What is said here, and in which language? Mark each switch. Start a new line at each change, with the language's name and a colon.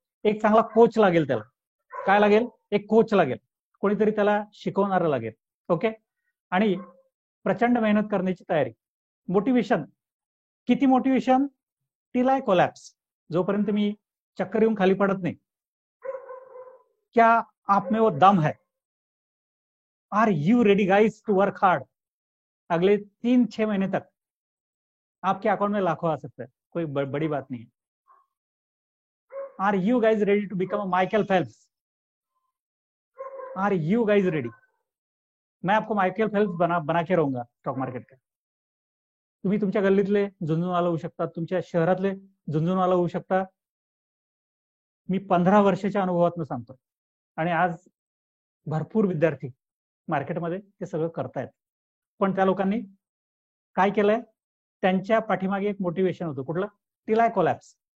Marathi: एक चांगला कोच लागेल त्याला. काय लागेल? एक कोच लागेल, कोणीतरी त्याला शिकवणारं लागेल. ओके, आणि प्रचंड मेहनत करण्याची तयारी. मोटिवेशन, किती मोटिवेशन?
English: till I collapse,
Marathi: जोपर्यंत मी चक्कर येऊन खाली पडत नाही.
Hindi: क्या आप में वो दम है?
English: Are you ready guys to work hard?
Hindi: अगले 3-6 महीने तक आपके अकाउंट में लाखों आ सकता है, कोई बड़ी बात नहीं है.
English: Are you guys ready to become a Michael Phelps? Are you guys ready?
Hindi: मैं आपको माइकल फेल्प्स बना के रहूंगा स्टॉक मार्केट का.
Marathi: तुम्ही तुमच्या गल्लीतले झुंझुनवाला होऊ शकता, तुमच्या शहरातले झुंझुनवाला होऊ शकता. मी 15 वर्षाच्या अनुभवातून सांगतो, आणि आज भरपूर विद्यार्थी मार्केटमध्ये ते सगळं करतायत. पण त्या लोकांनी काय केलंय? त्यांच्या पाठीमागे एक मोटिवेशन होतं. कुठलं?
English: Till I collapse.